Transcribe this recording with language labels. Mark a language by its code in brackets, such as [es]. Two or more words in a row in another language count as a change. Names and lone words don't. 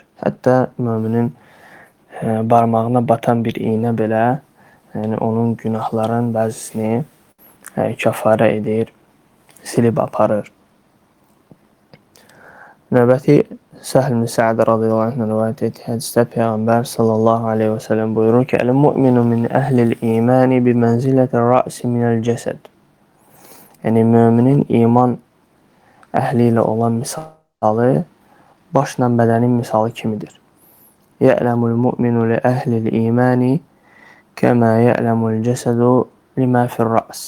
[az] Hətta müminin barmağına batan bir iynə belə yəni onun günahların bəzisini kəffarə edir, silib aparır. Növbəti Səhl ibn Sa'd [ar] رضي الله عنه [az] rivayət etdiyi hədisdə Peyğəmbər [ar] صلى الله عليه وسلم [az] buyurur ki, [ar] المؤمن من أهل الإيمان بمنزلة الرأس من الجسد. [az] Yəni, müminin iman əhli ilə olan misalı başla bədənin misalı kimidir. [ar] يألم المؤمن لأهل الإيمان كما يألم الجسد لما في الرأس.